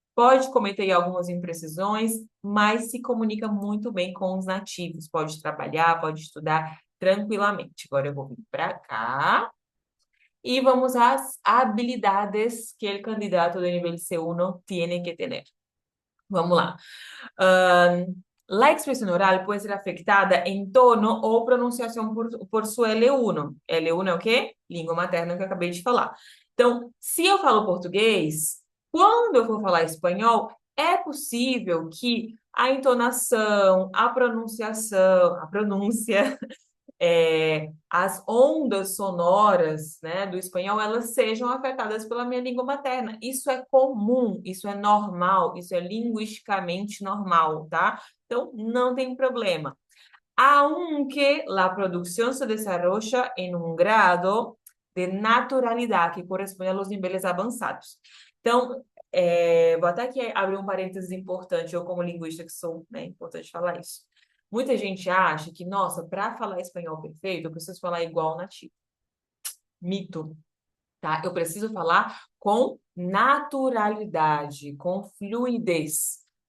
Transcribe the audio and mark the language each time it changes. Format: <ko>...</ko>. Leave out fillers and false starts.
<pt>Pode cometer algumas imprecisões, mas se comunica muito bem com os nativos. Pode trabalhar, pode estudar tranquilamente. Agora eu vou vir para cá e vamos às habilidades que o candidato do nível C1 tem que ter. Vamos lá.</pt> <es>La expresión oral puede ser afectada en tono o pronunciação por su L1.</es> <pt>L1 é o quê? Língua materna que eu acabei de falar. Então, se eu falo português, quando eu for falar espanhol, é possível que a entonação, a pronunciação, a pronúncia as ondas sonoras, né, do espanhol, elas sejam afetadas pela minha língua materna. Isso é comum, isso é normal, isso é linguisticamente normal, tá? Então, não tem problema.</pt> <es>Aunque la producción se desarrolla en un grado de naturalidad que corresponde a los niveles avançados.</es> <pt>Então, vou até aqui abrir um parênteses importante, eu como linguista que sou, né, importante falar isso. Muita gente acha que, nossa, para falar espanhol perfeito, eu preciso falar igual ao nativo. Mito, tá? Eu preciso falar com naturalidade, com fluidez.</pt>